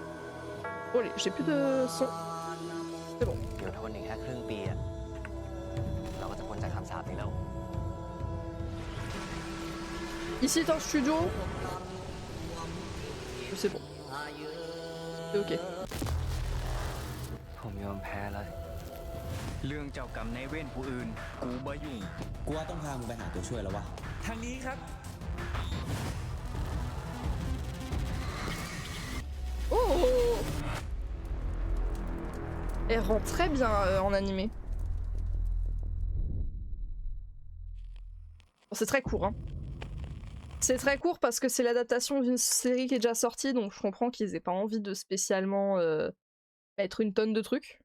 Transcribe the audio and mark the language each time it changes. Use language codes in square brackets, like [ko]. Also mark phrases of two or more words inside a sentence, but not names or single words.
[fr] Oh, allez, j'ai plus de son. C'est bon. Ici, t'es en studio. C'est bon. C'est ok. [th] ผมยอมแพ้แล้วเรื่องเจ้ากรรมในายเวรผู้อื่นกูบ่ยุ่งกูว่าต้องพามึงไปหาตัวช่วยแล้ววะทางนี้ครับ [fr] Oh! Elle rend très bien en animé. Bon, c'est très court, hein. C'est très court parce que c'est l'adaptation d'une série qui est déjà sortie, donc je comprends qu'ils aient pas envie de spécialement mettre une tonne de trucs.